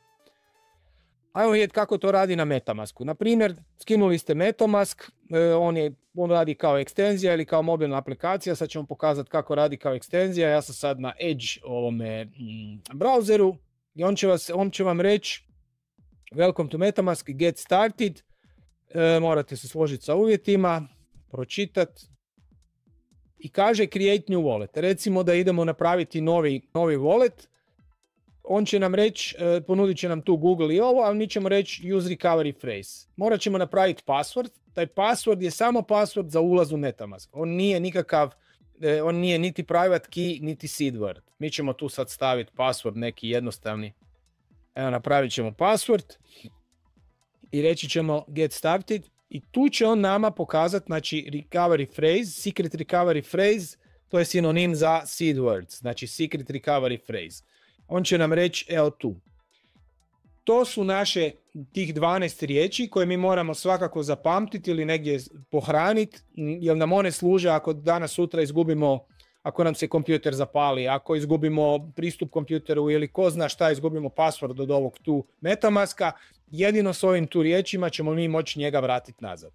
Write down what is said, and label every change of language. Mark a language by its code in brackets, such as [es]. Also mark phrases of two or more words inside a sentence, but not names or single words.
[bs] Ajmo vidjeti kako to radi na Metamasku. Na primjer, skinuli ste Metamask, on radi kao ekstenzija ili kao mobilna aplikacija. Sad ćemo pokazati kako radi kao ekstenzija. Ja sam sad na Edge ovome browseru i on će vam reći [en] welcome to Metamask, get started. [bs] Morate se složiti sa uvjetima, pročitati i kaže [en] create new wallet. [bs] Recimo da idemo napraviti novi wallet. On će nam reći, ponudit će nam tu Google i ovo, ali mi ćemo reći [en] use recovery phrase. [bs] Morat ćemo napraviti password. Taj password je samo password za ulaz u Metamask. On nije niti [en] private key, [bs] niti [en] seed word. [bs] Mi ćemo tu sad staviti password neki jednostavni. Evo, napravit ćemo password i reći ćemo [en] get started. [bs] I tu će on nama pokazati, znači, [en] recovery phrase, secret recovery phrase, [bs] to je sinonim za [en] seed words, znači secret recovery phrase. [bs] On će nam reći, evo tu. To su naše tih 12 riječi koje mi moramo svakako zapamtiti ili negdje pohraniti, jer nam one služe ako danas sutra izgubimo, ako nam se kompjuter zapali, ako izgubimo pristup kompjuteru ili ko zna šta, izgubimo password od ovog tu Metamaska, jedino s ovim tu riječima ćemo mi moći njega vratiti nazad.